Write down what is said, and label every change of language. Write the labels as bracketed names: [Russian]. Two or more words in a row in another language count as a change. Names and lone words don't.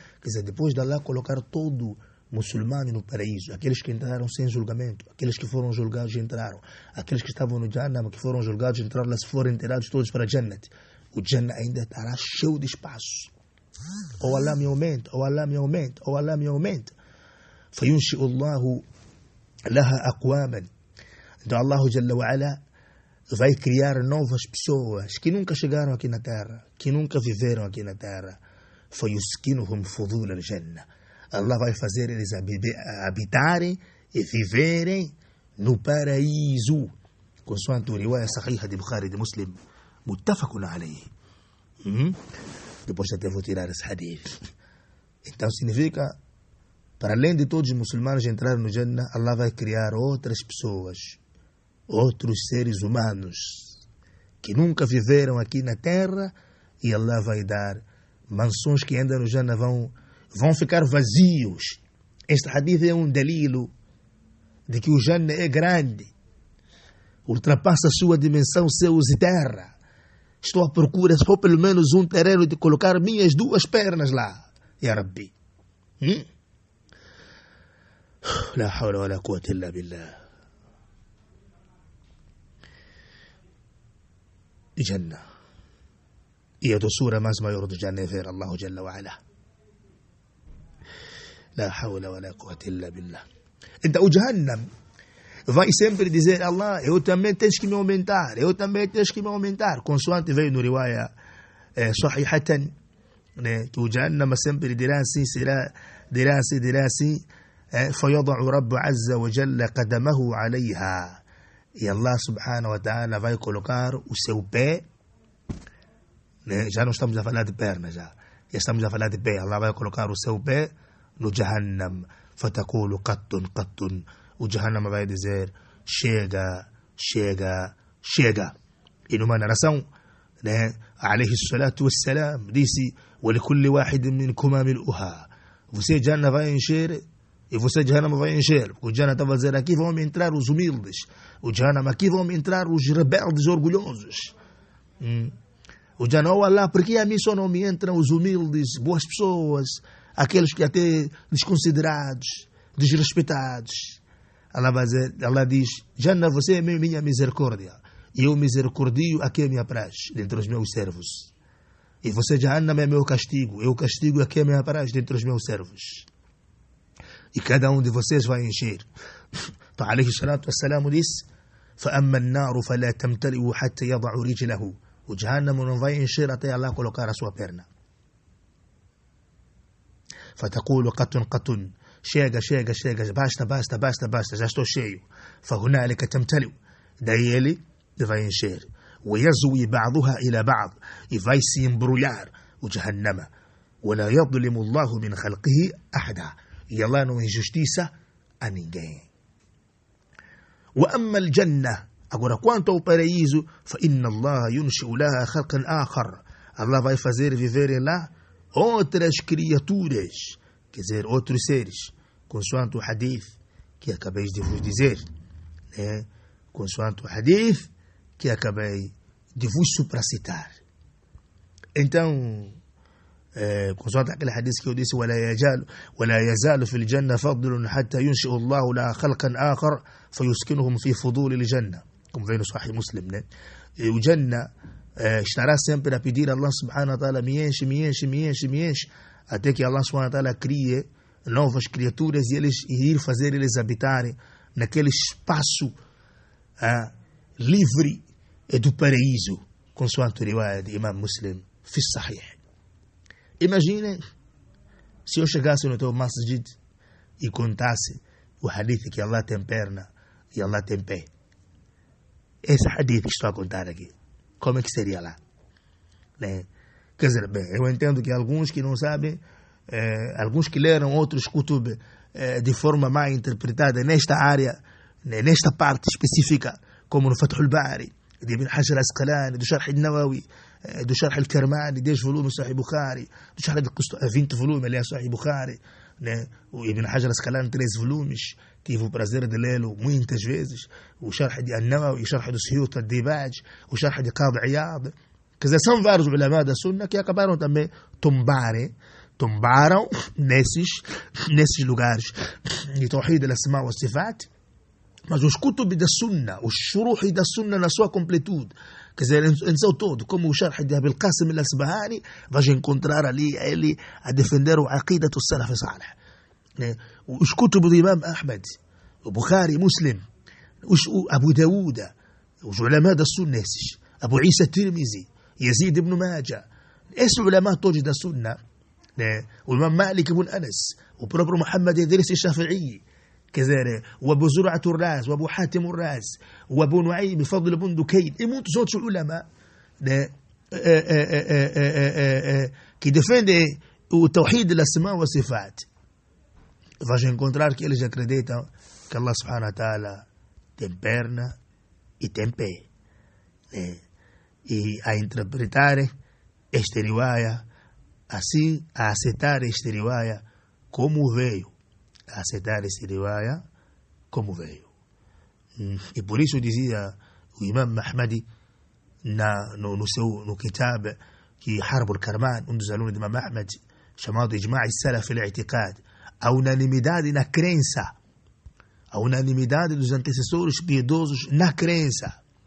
[Portuguese] Quer dizer, depois de Allah colocar todo muçulmano no paraíso, aqueles que entraram sem julgamento, aqueles que foram julgados entraram, aqueles que estavam no Jannah que foram julgados entraram, lá se foram tirados todos para Jannat, o Jannah ainda estará cheio de espaço. Ou Allah me aumenta, ou Allah me aumenta, ou Allah me aumenta. [Arabic] فينشئ الله لها أقواما. [Portuguese] Então [Arabic] الله جل وعلا [Portuguese] vai criar novas pessoas que nunca chegaram aqui na Terra, que nunca viveram aqui na Terra. [Arabic] فيسكنهم فضول الجنة. [Portuguese] Allah vai fazer eles habitarem e viverem no paraíso, consoante a [Arabic] رواية صحيحة [Portuguese] de Bukhari e de Muslim, [Arabic] متفق عليه. [Portuguese] Depois até vou tirar esse hadith. Então significa, para além de todos os muçulmanos entrarem no Jannah, Allah vai criar outras pessoas, outros seres humanos que nunca viveram aqui na Terra, e Allah vai dar mansões que ainda no Jannah vão ficar vazios. Este hadith é um dalilo de que o Jannah é grande, ultrapassa a sua dimensão céus e terra. Estou à procura só pelo menos um terreno de colocar minhas duas pernas lá, [Arabic] يا ربي. لا حول ولا قوة إلا بالله. [Portuguese] Jannah. E a doçura mais maior do Jannah é ver [Arabic] الله جل وعلا. لا حول ولا قوة إلا بالله. [Portuguese] Então o Jahannam vai sempre dizer: Allah, eu também tens que me aumentar, eu também tens que me aumentar. Consoante veio no [Arabic] رواية صحيحة, [Portuguese] né, que o Jahannam sempre dirá assim, dirá assim, [Arabic] فيضع رب عز وجل قدمه عليها. [Portuguese] E [Arabic] الله سبحانه وتعالى [Portuguese] vai colocar o seu pé, né? Já não estamos a falar de perna, já estamos a falar de pé. Allah vai colocar o seu pé no Jahannam. [Arabic] فتقول قط قط. [Portuguese] O Jahannam vai dizer: chega, chega, chega. E numa narração, né, [Arabic] عليه الصلاة والسلام disse: وَلِكُلِّ وَاحِدٍ مِنْكُمَا مِلْؤُهَا. [Portuguese] Você Jannah vai encher e você Jahannam vai encher. O Jannah estava a dizer: aqui vão entrar os humildes, o Jahannam aqui vão entrar os rebeldes orgulhosos. O Jannah: oh Allah, por que a mim só não me entram os humildes, boas pessoas, aqueles que até desconsiderados, desrespeitados? Allah diz: Jannah, você é minha misericórdia, e eu misericordio a quem me apraz dentre os meus servos. E você Jahannam é meu castigo, eu castigo a quem me apraz dentre os meus servos. E cada um de vocês vai encher. Então, [Arabic] عليه الصلاة والسلام disse: فَأَمَّا النَّارُ فَلَا تَمْتَلِئُ حَتَّى يَضَعُ رِجْلَهُ. [Portuguese] O Jahannam não vai encher até Allah colocar a sua perna. [Arabic] فَتَقُولُ قَطٌ قَطٌ. [Portuguese] Chega, chega, chega, basta, basta, basta, basta, já estou cheio. [Arabic] فَهُنَالِكَ تَمْتَلِئُ. [Portuguese] Daí ele vai encher. [Arabic] ويزوي بعضها إلى بعض [Portuguese] e vai se embrulhar o Jahannama. [Arabic] ولا يظلم الله من خلقه أحدا [Portuguese] e Allah não injustiça a ninguém. [Arabic] وأما الجنة [Portuguese] agora quanto ao paraíso [Arabic] فإن الله ينشئ لها خلقا آخر [Portuguese] Allah vai fazer viverem lá outras criaturas, quer dizer, outros seres, consoante o hadith que acabei de vos dizer, né? Consoante o hadith que acabei de vos supracitar. Então, consoante aquele hadith que eu disse, [Arabic] ولا يزال في الجنة فضل حتى ينشئ الله لها خلقا آخر فيسكنهم في فضول الجنة, [Portuguese] como vem no Sahih Muslim, né? E o Jannah estará sempre a pedir a [Arabic] الله سبحانه وتعالى, [Portuguese] me enche, até que [Arabic] الله سبحانه وتعالى [Portuguese] crie novas criaturas e ir fazer eles habitarem naquele espaço livre do paraíso, consoante o riwayah de Imam Muslim, [Arabic] في صحيح. [Portuguese] Imaginem se eu chegasse no teu masjid e contasse o hadith que Allah tem perna e Allah tem pé. Esse hadith que estou a contar aqui, como é que seria lá? Né? Quer dizer, bem, eu entendo que alguns que não sabem, alguns que leram outros kutub de forma mal interpretada nesta área, nesta parte específica, como no Fathul Bari, de Ibn Hajar al-Asqalani, do Sharh al-Nawawi, do Sharh al-Karmani, 10 volumes Sahih Bukhari, do Sharh al 20 volumes, aliás, Sahih Bukhari, né? O Ibn Hajar al-Asqalani, 13 volumes, tive o prazer de lê-lo muitas vezes, o Sharh de al-Nawawi, o Sharh do Suyut al-Dibaj, o Sharh de Qadi Iyad. Quer dizer, são vários ulama da Sunna que acabaram também tombaram nesses lugares de [Arabic] توحيد الأسماء والصفات, [Portuguese] mas os kutub da Sunna, os shuruhi da Sunna na sua completude, quer dizer, em seu todo, como o Sharh de Abil Qasim al-Asbahani, vais encontrar ali ele a defender o [Arabic] عقيدة السلف الصالح. [Portuguese] Os kutub do Imam Ahmed, o Bukhari, Muslim, o Abu Dawud, os ulama da Sunna esses, Abu Isa Tirmizi, Yazid ibn Majah, esses ulama todos da Sunna, o Imam Malik ibn Anas, o próprio Muhammad Idris al-Shafi'i, quer dizer, o Abu Zur'at al-Raz, o Abu Hatim al-Raz, o Abu Nu'aym, Fadl ibn Dukayn, e muitos outros ulama que defendem o [Arabic] توحيد الأسماء والصفات. [Portuguese] Vais encontrar que eles acreditam que [Arabic] الله سبحانه وتعالى [Portuguese] tem perna e tem pé. E a interpretar este riwaya assim, a aceitar este riwaya como veio. A aceitar este riwaya como veio. E por isso dizia o Imam Ahmadi no kitab que Harb al-Karman, dos alunos de Imam Ahmad, chamado Ijma' al-Salaf al-I'tiqad, a unanimidade na crença, a unanimidade dos antecessores piedosos na crença.